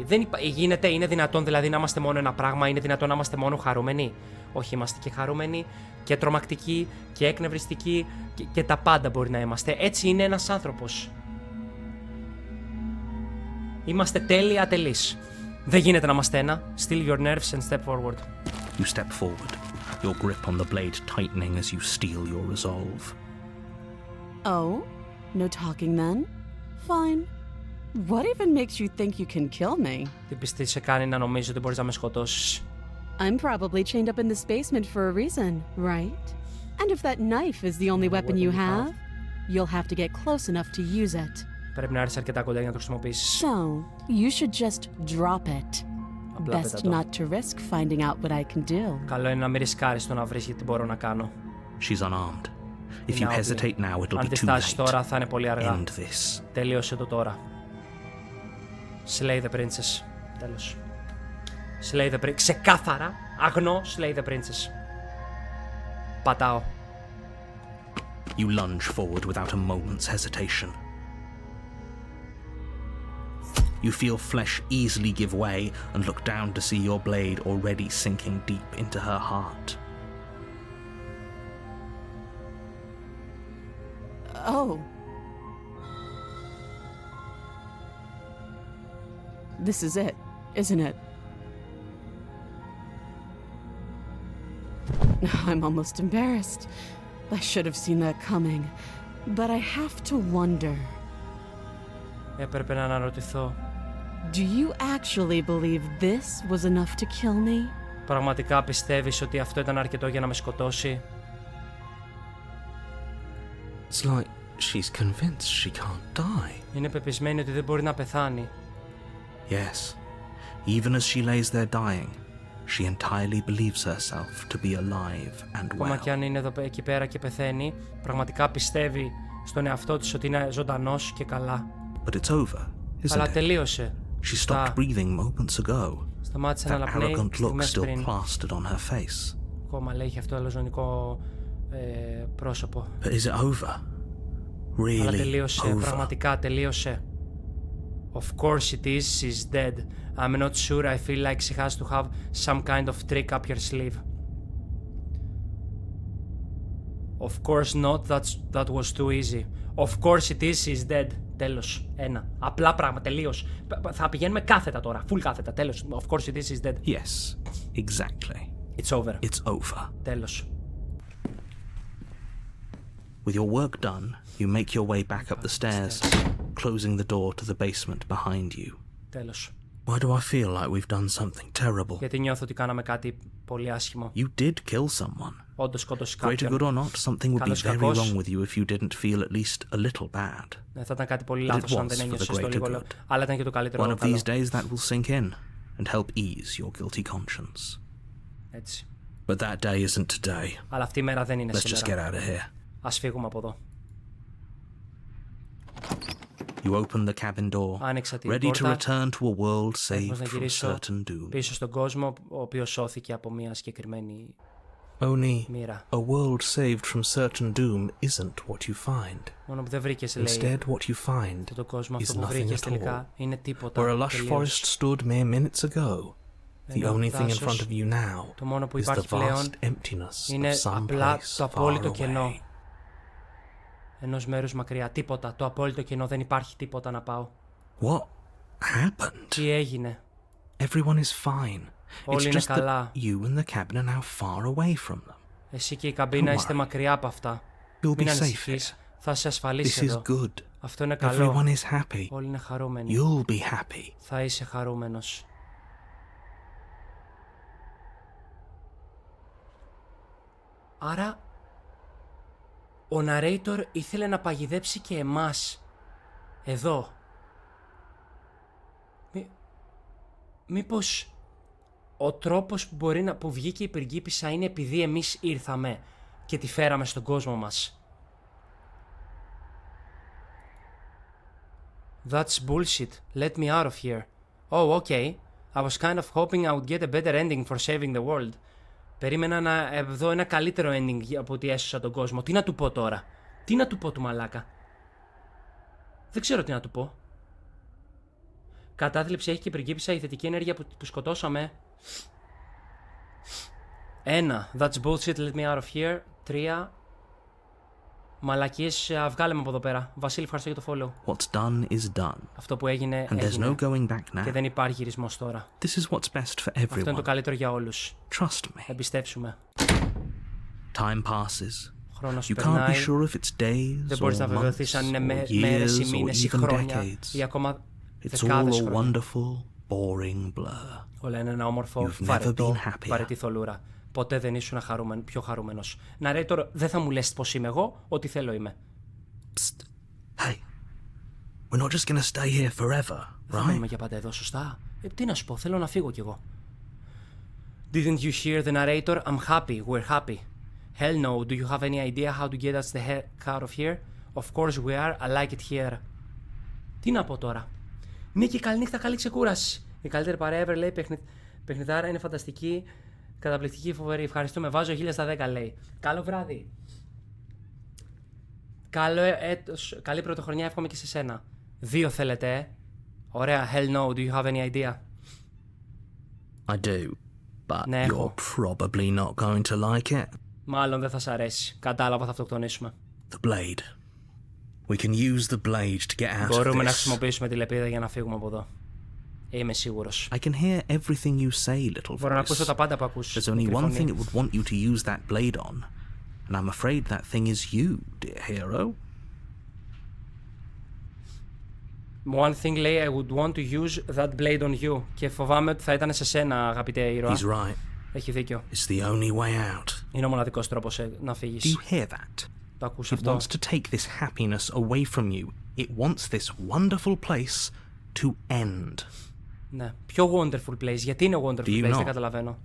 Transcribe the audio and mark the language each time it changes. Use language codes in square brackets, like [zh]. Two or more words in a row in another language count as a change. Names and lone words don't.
[el] Είναι δυνατόν δηλαδή να είμαστε μόνο ένα πράγμα? Είναι δυνατόν να είμαστε μόνο χαρούμενοι? Όχι, είμαστε και χαρούμενοι και τρομακτικοί και εκνευριστικοί και τα πάντα μπορεί να είμαστε. Έτσι είναι ένας άνθρωπος. Είμαστε τέλεια ατελείς. Δεν γίνεται να είμαστε ένα. [en] Still your nerves and step forward. You step forward, your grip on the blade tightening as you steel your resolve. Oh? No talking then? Fine. What even makes you think you can kill me? [el] Τι πιστή σε κάνει να νομίζει ότι μπορείς να με σκοτώσεις? [en] I'm probably chained up in this basement for a reason, right? And if that knife is the only weapon you have, you'll have to get close enough to use it. [el] Πρέπει να έρθεις αρκετά κοντά για να το χρησιμοποιήσεις. [en] So, you should just drop it. Best not to risk finding out what I can do. [el] Καλό είναι να μην ρισκάρεις το να βρεις τι μπορώ να κάνω. [en] She's unarmed. If you hesitate now, it'll [el] Αν [en] be too [el] διστάσεις [en] late. [el] τώρα θα είναι πολύ αργά. [en] End this. [el] Τελείωσε το τώρα. [en] Slay the princess. Τέλος. Slay the princess. [el] Ξεκάθαρα, αγνό, [en] slay the princess. [el] Πατάω. [en] You lunge forward without a moment's hesitation. You feel flesh easily give way and look down to see your blade already sinking deep into her heart. Oh. This is it, isn't it? I'm almost embarrassed. I should have seen that coming. But I have to wonder. [el] Έπρεπε να αναρωτηθώ. [en] Do you actually believe this was enough to kill me? [el] Πραγματικά πιστεύεις ότι αυτό ήταν αρκετό για να με σκοτώσει? [en] It's like she's convinced she can't die. [el] Είναι πεπισμένη ότι δεν μπορεί να πεθάνει. [en] Yes. Even as she lays there dying, she entirely believes herself to be alive and well. [el] Ακόμα κι αν είναι εκεί πέρα και πεθαίνει, πραγματικά πιστεύει στον εαυτό της ότι είναι ζωντανός και καλά. [en] But it's over, isn't [el] Αλλά [en] it? [el] τελείωσε. [en] She stopped breathing moments ago. [el] Σταμάτησε να [en] That [el] αναπνέει [en] arrogant look [el] στιγμές [en] still [el] πριν. [en] plastered on her face. [el] Ακόμα λέει έχει αυτό το αλαζονικό πρόσωπο. [en] But is it over? Really [el] Αλλά τελείωσε, [en] over? [el] πραγματικά τελείωσε. [en] Of course it is, she's dead. I'm not sure, I feel like she has to have some kind of trick up your sleeve. Of course not, that was too easy. Of course it is, she's dead. [el] Τέλος, 1. Απλά πράγμα, τελείως. Θα πηγαίνουμε κάθετα τώρα, full κάθετα, τέλος. [en] Of course, this is dead. Yes, exactly. It's over. It's over. [el] Τέλος. [en] With your work done, you make your way back up the stairs, closing the door to the basement behind you. [el] Τέλος. [en] Why do I feel like we've done something terrible? [el] Γιατί νιώθω ότι κάναμε κάτι πολύ άσχημο. [en] You did kill someone. [el] Όντως σκότωσε [en] Greater [el] κάποιον. [en] good or not, something would be very wrong with you if you didn't feel at least a little bad. [el] Ναι, θα ήταν κάτι πολύ λάθος αν δεν ένιωσες το λίγο, αλλά ήταν και το καλύτερο. [en] One of these days that will sink in and help ease your guilty conscience. [el] Έτσι. [en] But that day isn't today. [el] Αλλά αυτή η μέρα δεν είναι σήμερα. [en] Let's just get out of here. [el] Ας φύγουμε από εδώ. [en] You open the cabin door, ready to return to a world saved from certain doom. [el] Πίσω στον κόσμο, ο οποίος σώθηκε από μια συγκεκριμένη μοίρα. [en] A world saved from certain doom isn't what you find. [el] Μόνο που δεν βρήκες, λέει, [en] instead what you find [el] τον κόσμο, [en] is [el] αυτό που nothing βρήκες [en] at [el] τελικά είναι τίποτα. [en] Where a lush forest stood mere minutes ago, the only thing in front of you now [el] το μόνο που [en] is the [el] υπάρχει πλέον [en] vast emptiness [el] είναι [en] of some [el] απλά [en] place [el] το απόλυτο [en] far [el] κενό. [en] away. [el] Ενός μέρους μακριά, τίποτα, το απόλυτο κενό, δεν υπάρχει τίποτα να πάω. [en] What happened? [el] Τι έγινε? [en] Everyone is fine. [el] Όλοι [en] It's [el] είναι [en] just [el] καλά. [en] that you and the cabin are now far away from them. [el] Εσύ και η καμπίνα είστε μακριά από αυτά. [en] You'll [el] Μην [en] be [el] ανησυχείς, θα σε ασφαλίσει [en] This [el] εδώ. [en] is good. [el] Αυτό είναι καλό. [en] Everyone is happy. [el] Όλοι είναι χαρούμενοι. [en] You'll be happy. [el] Θα είσαι χαρούμενος. Άρα, ο narrator ήθελε να παγιδέψει και εμάς. Εδώ. Μήπως ο τρόπος που βγήκε η πριγκίπισσα είναι επειδή εμείς ήρθαμε και τη φέραμε στον κόσμο μας. [en] That's bullshit. Let me out of here. Oh, okay. I was kind of hoping I would get a better ending for saving the world. [el] Περίμενα να δω ένα καλύτερο ending από ότι έσωσα τον κόσμο. Τι να του πω τώρα? Τι να του πω του μαλάκα? Δεν ξέρω τι να του πω. Κατάθλιψη έχει και πριγκίπισσα η θετική ενέργεια που σκοτώσαμε. 1. [en] That's bullshit, let me out of here. 3. [el] Μαλακίες, βγάλε με από εδώ πέρα. Βασίλη, ευχαριστώ για το follow. [en] What's done is done. [el] Αυτό που έγινε, [en] And [el] έγινε. [en] There's no going back now. [el] Και δεν υπάρχει γυρισμός τώρα. [en] This is what's best for everyone. [el] Αυτό είναι το καλύτερο για όλους. [en] Trust me. [el] Εμπιστέψουμε. [en] Time passes. [el] Χρόνος [en] You can't [el] περνάει. [en] be sure if it's days [el] Δεν μπορείς [en] or [el] να βεβαιωθείς αν είναι [en] months or [el] μέρες ή [en] years or [el] μήνες ή [en] even [el] χρόνια [en] decades. [el] ή ακόμα [en] It's all [el] δεκάδες [en] a [el] χρόνια. [en] wonderful, boring blur. [el] Όλα είναι ένα όμορφο, βαρετή θολούρα. Ποτέ δεν ήσουν πιο χαρούμενος. Narrator, δεν θα μου λες πως είμαι εγώ, ό,τι θέλω είμαι. Psst. [en] Hey, we're not just gonna stay here forever, [el] Δεν θα είμαι για πάντα εδώ, σωστά? Τι να σου πω, θέλω να φύγω κι εγώ. [en] Didn't you hear the narrator? I'm happy, we're happy. Hell no, do you have any idea how to get us the heck out of here? Of course we are, I like it here. [el] Τι να πω τώρα? Ναι, και καλή νύχτα, καλή ξεκούραση. Η καλύτερη παρέα ever, λέει, παιχνιδάρα, είναι φανταστική, καταπληκτική, φοβερή. Ευχαριστούμε, βάζω 1000 στα 10, λέει. Καλό βράδυ. Καλό έτος, καλή πρωτοχρονιά, εύχομαι και σε σένα. 2 θέλετε, Ωραία, [en] hell no, do you have any idea? I do, but [el] ναι, [en] you're probably not going to like it. [el] Μάλλον δεν θα σ' αρέσει. Κατάλαβα, θα αυτοκτονήσουμε. [en] The blade. We can use the blade to get out of this. [el] Μπορούμε να χρησιμοποιήσουμε τη λεπίδα για να φύγουμε από εδώ. Είμαι σίγουρος. [en] I can hear everything you say, little [el] Μπορώ να [en] voice. [el] ακούσω τα πάντα που ακούς. [en] There's only one thing it would want you to use that blade on, and I'm afraid that thing is you, dear hero. One thing, λέει, I would want to use that blade on you. [el] Και φοβάμαι ότι θα ήταν σε σένα, αγαπητέ ήρωα. [en] He's right. [el] Έχει δίκιο. [en] It's the only way out. [el] Είναι ο μοναδικός τρόπος να φύγεις. [en] Do you hear that? [el] Το ακούς [en] It [el] αυτό? [en] wants to take this happiness away from you. It wants this wonderful place to end. [el] Ναι. Ποιο [en] wonderful place? [el] Γιατί είναι [en] wonderful place? [el] Δεν καταλαβαίνω.